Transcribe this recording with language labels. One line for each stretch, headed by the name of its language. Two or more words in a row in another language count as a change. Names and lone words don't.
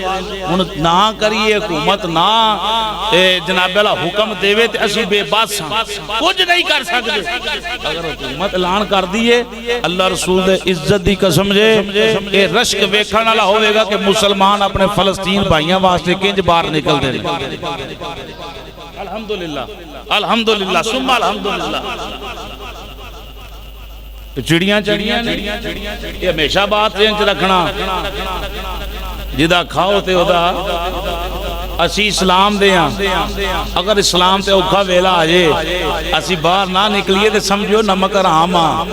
Punjabi: ہن نہ کریے حکومت نہ جناب والا حکم دیوے تے اسی بے بس ہاں، کچھ نہیں کر سکتے. اگر حکومت اعلان کر دیے اللہ رسول دے عزت دی قسم جے یہ رشک ویکھن والا ہووے گا کہ مسلمان اپنے فلسطین بھائیوں واسطے کنج باہر نکلدے نے.
Arabic: الحمد لله الحمد لله ثم الحمد لله.
Punjabi: چڑیاں چڑیاں یہ ہمیشہ بات انچ رکھنا، جدا کھاؤ تے اودا اسی اسلام دے ہاں. اگر اسلام تے اوکھا ویلا آ جائے اسی باہر نہ نکلیے تو سمجھو نمک حرام آ.